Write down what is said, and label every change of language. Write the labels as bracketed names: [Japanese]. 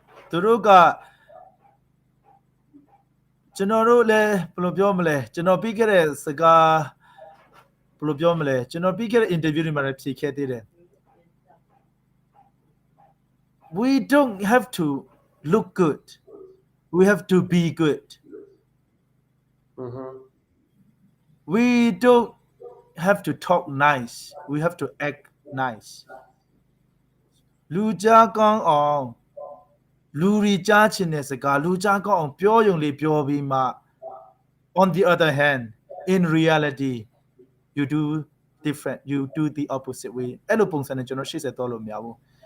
[Burmese] သူတို့ကကျွန်တော်တို့လည်းဘယ်လိုပြောမလဲကျွန်တော်ပြီးခဲ့တဲ့စကားဘယ်လိုပြောမလဲကျွန်တော်ပြီးခဲ့တဲ့ interview တွေမှာလည်းဖြေခဲ့သေးတယ် [English] We don't have to look good. We have to be good. We don't have to talk nice. We have to act nice. [Burmese] လူကြားကောင်းအောင်လူရီကြားချင်တဲ့စကားလူကြားကောင်းအောင်ပြောရုံလေးပြောပြီးမှ [English] on the other hand in reality you do different you do the opposite way [Burmese] အဲ့လိုပုံစံနဲ့ကျွန်တော်ရှေ့ဆက်သွားလို့မရဘူး